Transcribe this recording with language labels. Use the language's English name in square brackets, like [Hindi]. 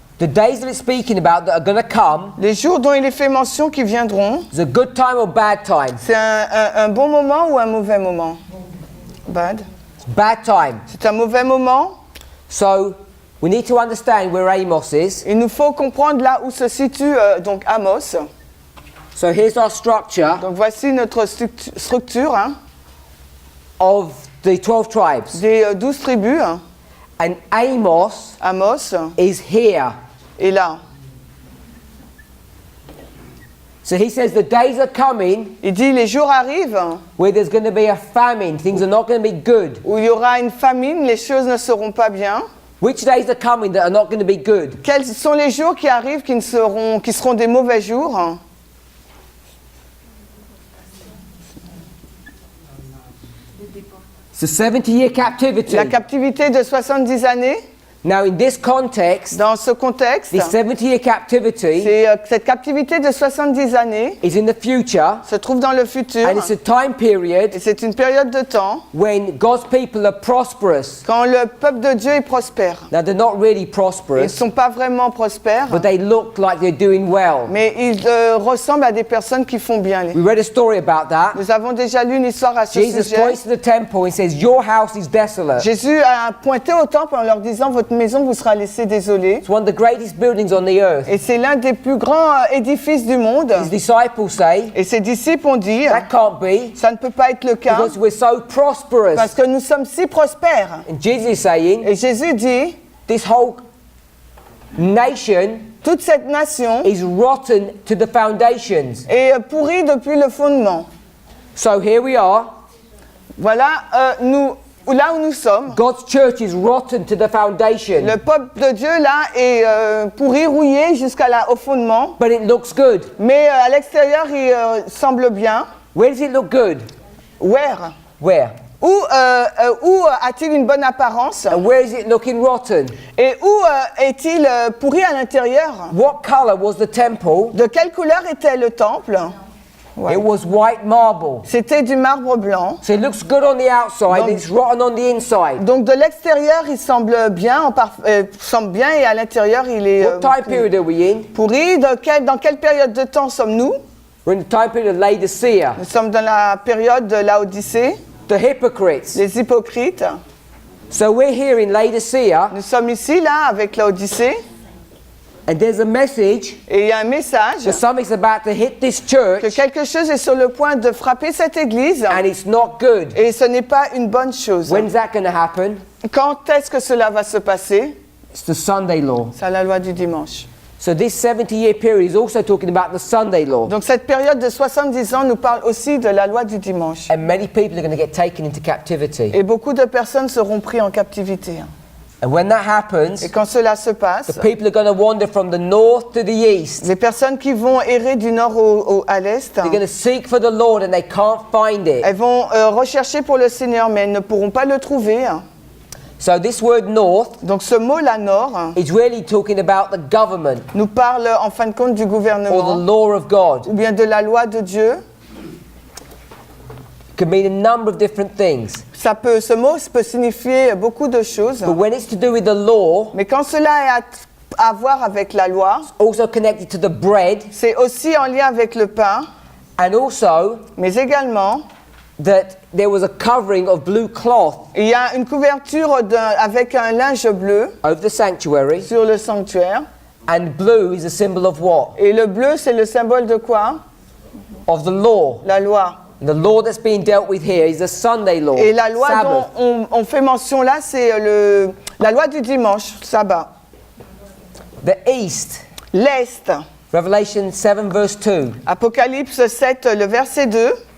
[English] The days that it's speaking about that are going to come [French] Les jours dont il est fait mention qui viendront, [English] is a good time or bad time. [French] c'est un bon moment ou un mauvais moment? [English] Bad. It's bad time. [French] C'est un mauvais moment. [English] So we need to understand where Amos is. [French] Il nous faut comprendre là où se situe donc Amos. [English] So here's our structure [French] Donc voici notre structure [English] of the 12 tribes. [French] des 12 tribus. [English] And Amos [French] Amos [English] is here. [French] est là. [English] So he says the days are coming [French] Il dit les jours arrivent [English] where there's going to be a famine. Things are not going to be good. [French] où il y aura une famine, les choses ne seront pas bien. [English] Which days are coming that are not going to be good? [French] Quels sont les jours qui arrivent qui seront des mauvais jours? [English] It's a 70-year captivity. [French] La captivité de 70 années. [English] Now in this context, [French] Dans ce contexte, [English] this 70-year captivity [French] cette captivité de 70 années [English] is in the future, [French] se trouve dans le futur. [English] and it's a time period [French] Et c'est une période de temps [English] when God's people are prosperous. [French] quand le peuple de Dieu est prospère. [English] Now they're not really [French] Ils ne [English] prosperous, [French] sont pas vraiment prospères, [English] but they look like they're doing well. [French] mais ils ressemblent à des personnes qui font bien. [English] We read a story about that. [French] Nous avons déjà lu une histoire à ce [English] Jesus [French] sujet. [English] points to the temple and says, "Your house is desolate." [French] Jésus a pointé au temple en leur disant, votre maison vous sera laissée désolée. [English] It's one of the greatest buildings on the earth. [French] Et c'est l'un des plus grands édifices du monde. [English] His disciples say, [French] Et ses disciples ont dit, [English] "That can't be [French] ça ne peut pas être le cas [English] because we're so prosperous." [French] parce que nous sommes si prospères. [English] And Jesus is saying, [French] Et Jésus dit, [English] "This whole nation [French] toute cette nation [English] is rotten to the foundations." [French] est pourrie depuis le fondement. [English] So here we are. [French] Voilà, là où nous sommes. [English] God's church is rotten to the foundation, [French] Le peuple de Dieu là est pourri, rouillé au fondement. [English] but it looks good. [French] Mais à l'extérieur, il semble bien. [English] Where does it look good? Where? Where? [French] Où a-t-il une bonne apparence? [English] And where is it looking rotten? [French] Et où est-il pourri à l'intérieur? [English] What color was the temple? [French] De quelle couleur était le temple? Ouais. [English] It was white marble. [French] C'était du marbre blanc. [English] So it looks good on the outside, [French] Donc- [English] it's rotten on the inside. [French] Donc de l'extérieur, il semble bien, et à l'intérieur, il est [English] What time period are we in? [French] pourri. Dans quelle période de temps sommes-nous? [English] We're in the time period of Laodicea. [French] Nous sommes dans la période de Laodicée, [English] The hypocrites. [French] les hypocrites. [English] So we're here in Laodicea, [French] Nous sommes ici, là, avec Laodicée. [English] And there's a message [French] Et il y a un message [English] that something's about to hit this [French] que [English] church [French] quelque chose est sur le point de frapper cette église [English] and it's not good. [French] et ce n'est pas une bonne chose. [English] When's that going to happen? [French] Quand est-ce que cela va se passer? [English] It's the Sunday law. [French] C'est la loi du dimanche. [English] So this 70-year period is also talking about the Sunday law. [French] Donc cette période de 70 ans nous parle aussi de la loi du dimanche. [English] And many people are going to get taken into captivity. [French] Et beaucoup de personnes seront prises en captivité. [English] And when that happens, [French] Et quand cela se [English] the [French] passe, [English] people are going to wander from the north to the east. [French] les personnes qui vont errer du nord à l'est, [English] They're going to seek for the Lord and they can't find it. [French] elles vont rechercher pour le Seigneur, mais elles ne pourront pas le trouver. [English] So this word north [French] Donc ce mot-là, nord, [English] is really talking about the government [French] nous parle en fin de compte du [English] or the [French] gouvernement, [English] law of God. [French] ou bien de la loi de Dieu. [English] It can mean a number of different things. [French] Ce mot peut signifier beaucoup de choses. [English] But when it's to do with the law, [French] Mais quand cela est à voir avec la loi, [English] also connected to the bread, [French] c'est aussi en lien avec le pain, [English] and also [French] mais également, [English] that there was a covering of blue cloth [French] il y a une couverture avec un linge bleu [English] over the sanctuary, [French] sur le sanctuaire. [English] and blue is a symbol of what? [French] Et le bleu, c'est le symbole de quoi? [English] Of the law. [French] La loi. [English] The law that's being dealt with here is the Sunday law, [French] Et la loi [English] Sabbath. [French] dont on fait mention là, c'est la loi du dimanche, sabbat. [English] The east, [French] L'est, [English] Revelation 7 verse 2. [French] Apocalypse 7, le verset 2.